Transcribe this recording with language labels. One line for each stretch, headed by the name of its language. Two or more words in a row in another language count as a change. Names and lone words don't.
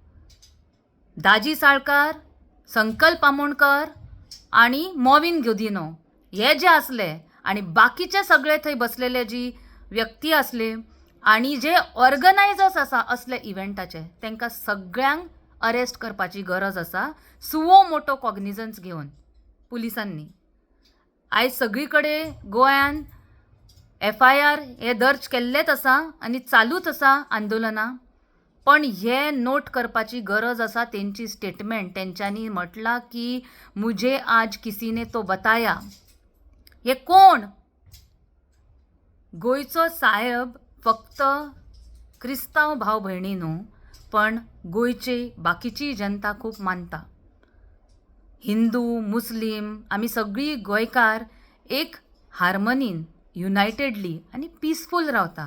Konkani: दाजी साळकार, संकल्प आमोणकर आनी मॉविन गुदिन्हो हे जे आसले आनी बाकीचे सगळे थंय बसलेले जी व्यक्ती आसले आनी जे ऑर्गनायजर्स आसा असले इव्हेंटाचे तांकां सगळ्यांक अरेस्ट करपाची गरज आसा
Latin: suo motu
Konkani: कॉग्निजन्स घेवन पुलिसांनी. आयज सगळी कडेन गोंयान FIR हे दर्ज केल्लेच आसा आनी चालूच आसा आंदोलनां. पण हे नोट करपाची गरज आसा तेंची स्टेटमेंट. तेंच्यांनी म्हटलां की
Hindi: मुझे आज किसी ने तो बताया.
Konkani: हे कोण? गोंयचो साहेब फक्त क्रिस्तांव भाव भयणी न्हू, पण गोंयची बाकीची जनता खूब मानता. हिंदू मुस्लीम आमी सगळीं गोंयकार एक हार्मनीन युनायटेडली आनी पिसफूल रावता.